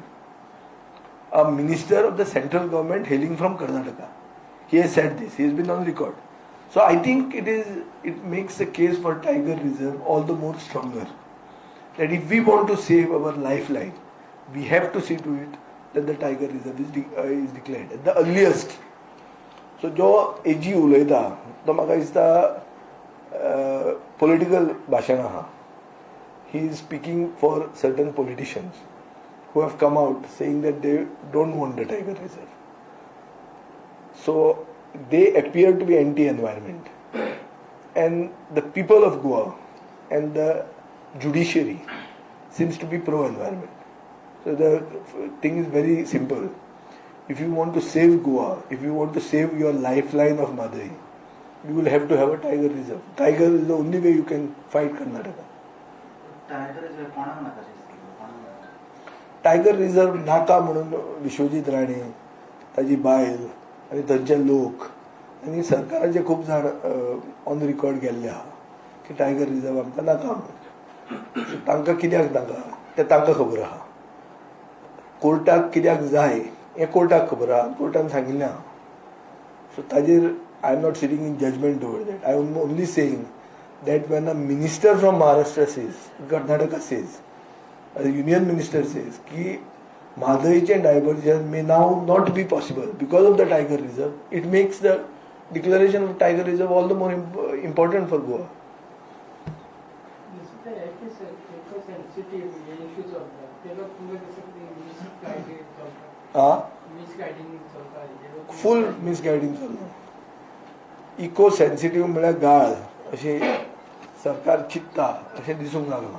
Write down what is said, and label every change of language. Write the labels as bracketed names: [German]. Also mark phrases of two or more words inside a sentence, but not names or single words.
[English] A minister of the central government hailing from Karnataka, he has said this. He has been on record. So I think it makes the case for Tiger Reserve all the more stronger. That if we want to save our lifeline, we have to see to it that the Tiger Reserve is declared at the earliest. [Konkani] So जो AG उलयता तो म्हाका दिसता political भाशण आहा. [English] He is speaking for certain politicians who have come out saying that they don't want the Tiger Reserve. So they appear to be anti-environment. And the people of Goa and the judiciary seems to be pro-environment. So the thing is very simple. If you want to save Goa, if you want to save your lifeline of Madai, you will have to have a tiger reserve. Tiger is the only way you can fight Karnataka. [Konkani] टायगर रिझर्व नाका म्हणून विश्वजीत राणे ताजी बायल आनी थंयचे लोक आनी सरकाराचे खूब जाण [English] on record [Konkani] गेल्ले आहा की टायगर रिझर्व आमकां नाका म्हणून. तांकां कित्याक नाका तें तांकां खबर आहा. कोर्टाक कित्याक जाय हें कोर्टाक खबर आहा, कोर्टान सांगिल्लें आहा. [English] सो ताजेर I am not sitting in judgement over that. I am only saying that when a minister from Maharashtra says, Karnataka says, a union minister says, कि Madaiche diversion may now not be possible because of the tiger reserve, it makes the declaration of tiger reserve all the more important for Goa. full misguiding चल्ला. eco sensitive [Konkani] म्हळ्यार गाळ अशें सरकार चित्ता अशें दिसूंक लागलां.